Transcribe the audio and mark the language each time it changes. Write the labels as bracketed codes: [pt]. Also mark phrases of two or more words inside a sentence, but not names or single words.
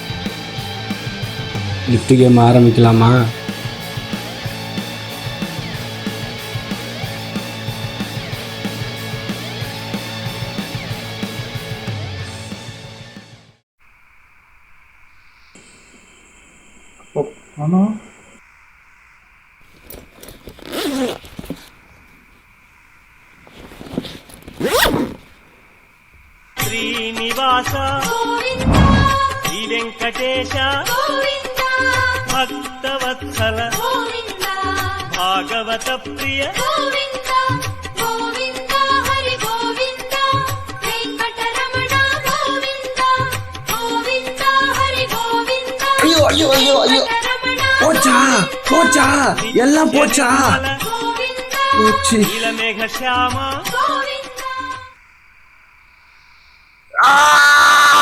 [ta] லிஃப்ட் கேம் ஆரம்பிக்கலாமா? ஆனால் [te] శ్రీనివాస శ్రీ వెంకటేశ భక్తవత్సల భాగవత ప్రియ [ta] போச்சா எல்லாம் போச்சா? போச்சு. [te] నీలమేఘ శ్యామ ஆ